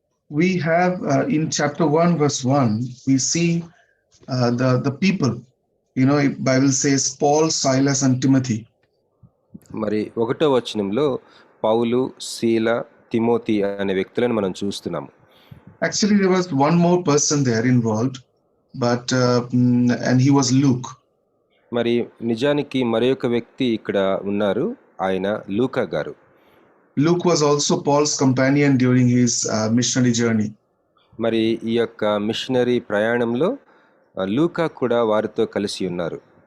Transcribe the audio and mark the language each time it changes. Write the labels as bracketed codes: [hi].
[en] We have in chapter 1 verse 1, we see the people. You know, Bible says Paul, Silas and Timothy. [te] మరి 1వ వచనంలో పౌలు, శీల, Timothy అనే వ్యక్తులను మనం చూస్తున్నాము. [en] Actually, there was one more person there involved, but and he was Luke. [te] మరి నిజానికి మరొక వ్యక్తి ఇక్కడ ఉన్నారు. ఆయన లూకా గారు. [en] Luke was also Paul's companion during his missionary journey. [te] మరి ఈ యొక్క మిషనరీ ప్రయాణంలో లూకా కూడా వారితో కలిసి ఉన్నారు.